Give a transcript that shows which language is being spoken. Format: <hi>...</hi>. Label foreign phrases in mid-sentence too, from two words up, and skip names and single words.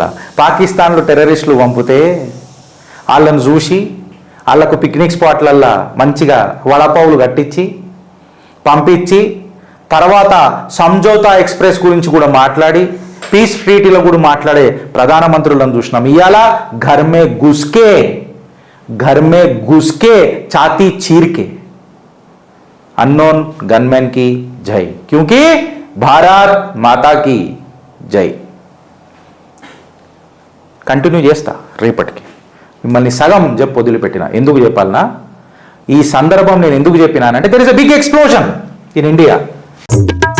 <te>పాకిస్తాన్లో టెర్రరిస్టులు పంపితే వాళ్ళని చూసి వాళ్ళకు పిక్నిక్ స్పాట్లల్లో మంచిగా వడపావులు కట్టించి పంపించి తర్వాత సంజోతా ఎక్స్ప్రెస్ గురించి కూడా మాట్లాడి</te> <en>peace treatyలో</en> <te>కూడా మాట్లాడే ప్రధానమంత్రులను చూసినాం.</te> <hi>ఇవాళ घर में घुस के छाती चीर के</hi> <en>unknown gunmen</en> <hi>की जय, क्योंकि भारत माता की जय.</hi> <te>కంటిన్యూ చేస్తా రేపటికి. మిమ్మల్ని సగం చెప్పి వదిలిపెట్టిన. ఎందుకు చెప్పాలనా? ఈ సందర్భం నేను ఎందుకు చెప్పినానంటే</te> <en>there is a big explosion in India.</en>